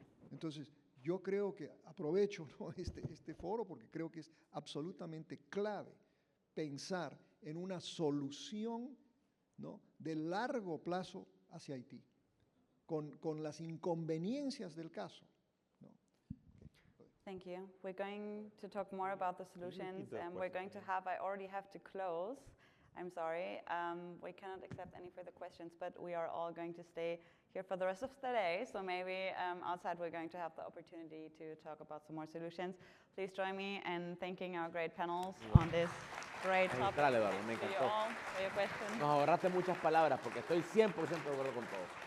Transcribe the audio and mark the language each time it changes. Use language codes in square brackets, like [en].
[es] Entonces, yo creo que aprovecho, ¿no? este foro porque creo que es absolutamente clave pensar en una solución, ¿no? De largo plazo hacia Haití, con las inconveniencias del caso, ¿no? [en] Thank you. We're going to talk more about the solutions, and we're going to I already have to close. I'm sorry. We cannot accept any further questions, but we are all going to stay here for the rest of the day. So maybe outside we're going to have the opportunity to talk about some more solutions. Please join me in thanking our great panels on this great topic. [es] Magistral, Eduardo, me [en] Thank you [es] encantó. [en] all for your questions. [es] Nos ahorraste muchas palabras porque estoy 100% de acuerdo con todo.